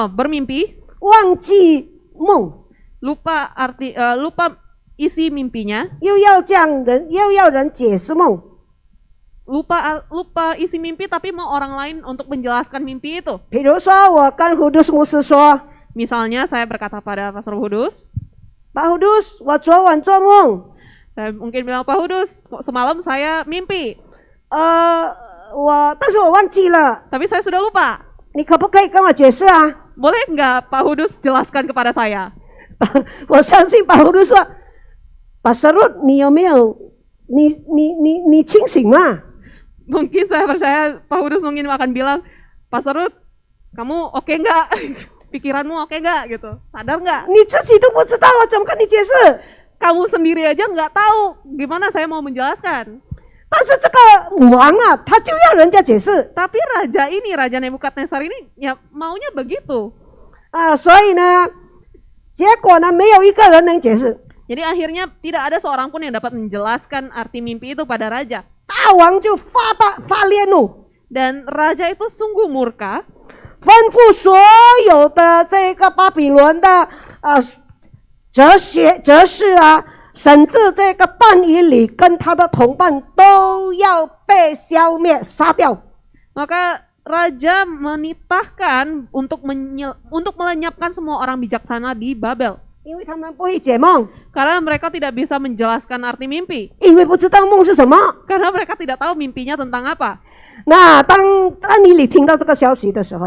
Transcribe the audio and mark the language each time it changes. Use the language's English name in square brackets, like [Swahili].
[Indonesian] bermimpi, [Chinese] 忘记梦， [Indonesian] lupa isi mimpinya, [Chinese] 又要人解释梦。 [Indonesian] lupa isi mimpi tapi mau orang lain untuk menjelaskan mimpi itu. [Chinese] 比如说，我跟胡杜斯牧师说 [Indonesian] Misalnya saya berkata pada Pastor Hudus, [Chinese] ：“Pak Hudus，我昨晚做梦， [Indonesian] saya mungkin bilang, Pak Hudus, kok semalam saya mimpi, [Chinese] 但是我忘记了， [Indonesian] tapi saya sudah lupa. [Chinese] 你可不可以跟我解释啊 [Indonesian] Boleh nggak Pak Hudus jelaskan kepada saya?？” [Chinese] 我相信把胡杜说：“Pak Serut，你有没有？你清醒吗？ [Indonesian] Mungkin saya percaya Pak Hudus mungkin akan bilang, Pak Serut, kamu oke nggak? Pikiranmu oke nggak gitu? Sadar nggak? [Chinese] 你自己都不知道，我怎么跟你解释？ [Indonesian] Kamu sendiri aja nggak tahu gimana saya mau menjelaskan. [Chinese] 但是这个王啊，他就要人家解释 [Indonesian] Tapi Raja Nebukadnezar ini ya maunya begitu. [Chinese] 啊，所以呢，结果呢，没有一个人能解释。 [Indonesian] Jadi akhirnya tidak ada seorang pun yang dapat menjelaskan arti mimpi itu pada raja. [Chinese] 大王就发烈怒， [Indonesian] Dan raja itu sungguh murka, [Chinese] 吩咐所有的这个巴比伦的哲士啊，甚至这个但以理跟他的同伴都要被消灭杀掉。 [Indonesian] maka raja menitahkan untuk melenyapkan semua orang bijaksana di Babel. [Chinese] 因为他们不会解梦， [Indonesian] Karena mereka tidak bisa menjelaskan arti mimpi. [Chinese] 因为不知道梦是什么。 [Indonesian] Karena mereka tidak tahu mimpinya tentang apa. [Chinese] 那当但以理听到这个消息的时候，